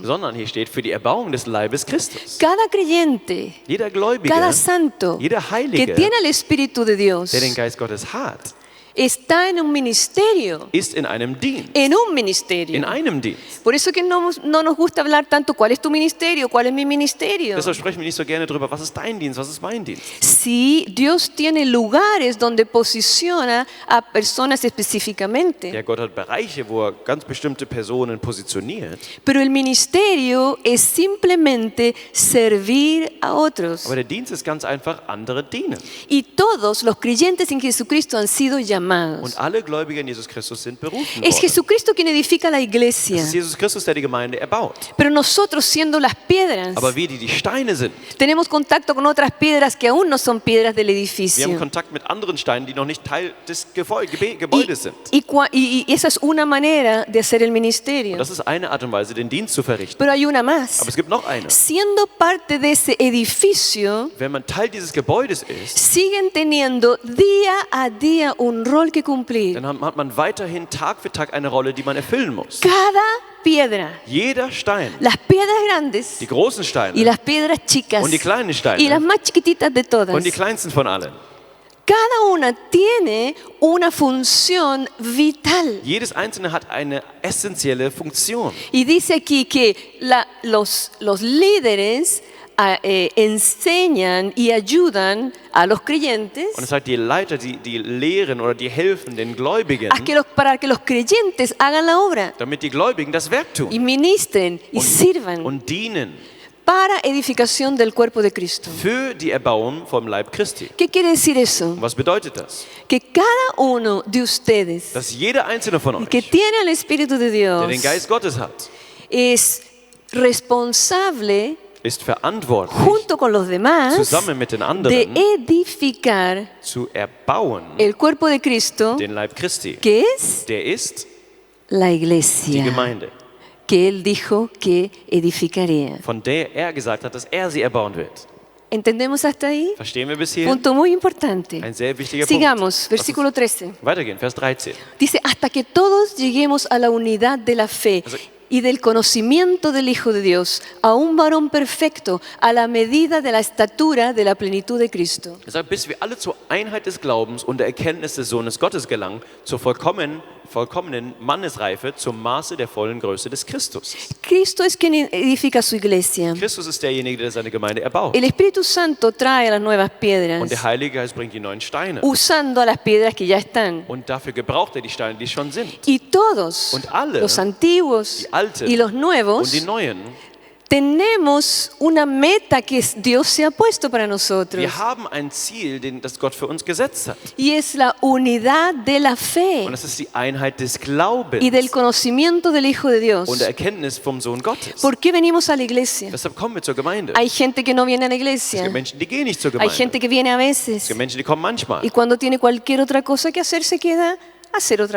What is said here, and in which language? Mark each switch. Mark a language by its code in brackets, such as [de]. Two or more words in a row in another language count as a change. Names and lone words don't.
[de] Sondern hier steht für die Erbauung des Leibes Christus. [es] Cada creyente, [de] Jeder Gläubige, [es] cada santo [de] jeder [es] que [de] Heilige, [es] tiene el Espíritu de Dios [de] der den Geist Gottes hat, [es] está en un ministerio, [de] ist in einem Dienst. [es] en un ministerio. [de] In einem Dienst. [es] Por eso que no nos gusta hablar tanto cuál es tu ministerio, cuál es mi ministerio. [de] Deshalb sprechen wir nicht so gerne darüber, was ist dein Dienst, was ist mein Dienst. [es] Sí, Dios tiene lugares donde posiciona a personas específicamente, [de] Ja, Gott hat Bereiche, wo er ganz bestimmte Personen positioniert. [es] pero el ministerio es simplemente servir a otros. [de] Aber der Dienst ist ganz einfach, andere dienen. [es] Y todos los creyentes en Jesucristo han sido llamados. [de] Und alle Gläubigen in Jesus Christus sind berufen [es] Es [de] worden. [es] Jesucristo quien edifica la [de] Es [es] iglesia, [de] ist Jesus Christus, der die Gemeinde erbaut. [es] pero nosotros siendo las piedras, [de] Aber wir, die Steine sind, [es] tenemos contacto con otras piedras que aún no son piedras del [de] wir haben [es] edificio. [de] Kontakt mit anderen Steinen, die noch nicht Teil des Gebäudes sind. [es] Y esa es una manera de hacer el ministerio. [de] Und das ist eine Art und Weise, den Dienst zu verrichten. [es] Pero hay una más. [de] Aber es gibt noch eine. [es] Siendo parte de ese edificio, [de] Wenn man Teil dieses Gebäudes ist, [es] siguen teniendo día a día un rol que cumplir. [de] dann hat man weiterhin Tag für Tag eine Rolle, die man erfüllen muss. [es] Cada piedra, [de] Jeder Stein, [es] las piedras grandes [de] die großen [es] y [de] Steine [es] las piedras chicas [de] und die kleinen [es] y las [de] Steine [es] más chiquititas de todas, [de] und die kleinsten von allen. [es] cada una tiene una función vital. [de] Jedes einzelne hat eine essentielle Funktion. [es] Y dice aquí que los líderes enseñan y ayudan a los creyentes [de] Und es sagt, die Leiter, die lehren oder die helfen den Gläubigen, [es] para que los creyentes hagan la obra [de] damit die Gläubigen das Werk tun [es] y ministren y sirvan [de] und dienen [es] para edificación del cuerpo de Cristo. [de] für die Erbauung vom Leib Christi. [es] ¿Qué quiere decir eso? [de] Und was bedeutet das? [es] Que cada uno de ustedes [de] Dass jeder einzelne von euch, [es] que tiene el Espíritu de [de] der den [es] Dios, [de] Geist Gottes hat, [es] es responsable [de] ist verantwortlich, [es] junto con los demás [de] zusammen mit den [es] de [de] anderen [es] edificar [de] zu erbauen [es] el cuerpo de Cristo, [de] den Leib Christi. [es] que es [de] Der ist [es] la [de] die [es] iglesia, [de] Gemeinde, [es] que Él dijo que edificaría. [de] von der er gesagt hat, dass er sie erbauen wird. [es] ¿Entendemos hasta ahí? [de] Verstehen wir bis hierhin? [es] Punto muy importante. [de] Ein sehr wichtiger [es] Sigamos, [de] Punkt. [es] versículo 13. [de] Weitergehen, Vers 13. [es] Dice, hasta que todos lleguemos a la unidad de la fe y del conocimiento del Hijo de Dios, a un varón perfecto, a la medida de la estatura de la plenitud de Cristo. [de] Er sagt, bis wir alle zur Einheit des Glaubens und der Erkenntnis des Sohnes Gottes gelangen, zur vollkommenen Mannesreife, zum Maße der vollen Größe des Christus. [es] Cristo es quien edifica su iglesia. [de] Christus ist derjenige, der seine Gemeinde erbaut. [es] El Espíritu Santo trae las nuevas piedras, [de] Und der Heilige Geist bringt die neuen Steine. [es] usando a las piedras que ya están. [de] Und dafür gebraucht er die Steine, die schon sind. [es] Y todos, [de] Und alle, [es] los antiguos [de] die alten [es] y los [de] Und die [es] nuevos, [de] neuen. [es] tenemos una meta que Dios se ha puesto para nosotros. [de] Wir haben ein Ziel, das Gott für uns gesetzt hat. [es] Y es la unidad de la fe [de] Und das ist die Einheit des Glaubens [es] y del conocimiento del Hijo de Dios. [de] und der Erkenntnis vom Sohn Gottes. [es] ¿Por qué venimos a la iglesia? [de] Deshalb kommen wir zur Gemeinde. [es] Hay gente que no viene a la [de] Es [es] iglesia. [de] gibt Menschen, die gehen nicht zur [es] Hay [de] Gemeinde. [es] gente que viene a [de] Es [es] veces. [de] gibt Menschen, die kommen manchmal. [es] Y cuando tiene cualquier otra cosa que hacer, se queda a hacer otra